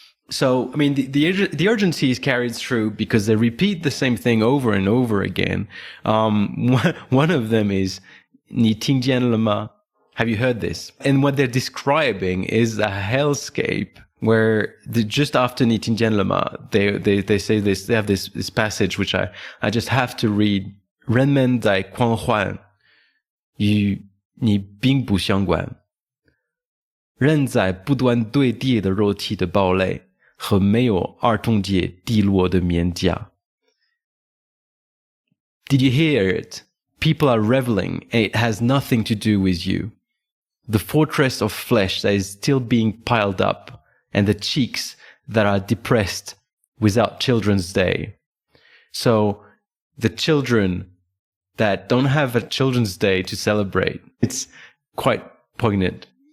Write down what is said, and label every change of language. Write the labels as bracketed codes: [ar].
[en] So, the urgency is carried through because they repeat the same thing over and over again. One of them is [zh] 你听见了吗? [en] Have you heard this? And what they're describing is a hellscape where just after [zh] 你听见了吗, [en] they say this, they have this passage which I just have to read. [zh] 人们在狂欢，与你并不相关。人在不断堆叠的肉体的堡垒和没有儿童节滴落的面颊。 [en] Did you hear it? People are reveling, and it has nothing to do with you. The fortress of flesh that is still being piled up, and the cheeks that are depressed without Children's Day. So, the children that don't have a Children's Day to celebrate, it's quite poignant.